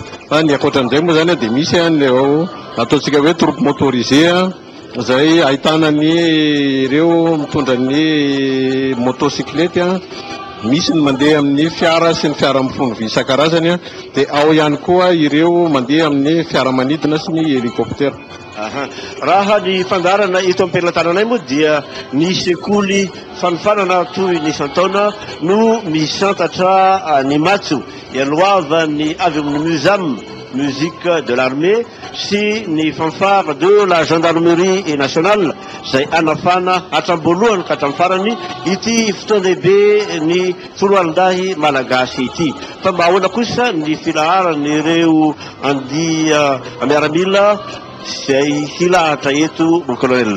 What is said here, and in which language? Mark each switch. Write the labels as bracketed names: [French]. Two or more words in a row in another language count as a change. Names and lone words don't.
[Malagasy] Ny akoatran'izay moa zany dia misy ataontsika hoe [French] troupe motorisé [Malagasy] izay ahitana ny ireo mitondra ny motocyclette misy ny mandeha amin'ny fiara sy ny fiara mifono vy isan-karazany dia ao ihany koa ireo mandeha amin'ny fiaramanidina sy ny hélicoptère. Raha ny fandarana eto am-pelantananay moa dia ny sekoly fanofanana toy ny isan-taona no misantatra ny matso ialoavany avy amin'ny MUSAM [French] musique de l'armée [Malagasy] sy ny [French] fanfare de la gendarmerie nationale [Malagasy] izay anafana hatramboalohany ka hatramin'ny farany ity fotoan-dehibe ny folo alin-day malagasy ity. Fa mba ahoana kosa ny filaharan'ireo andia miaramila izay hilahatra eto [French] mon colonel.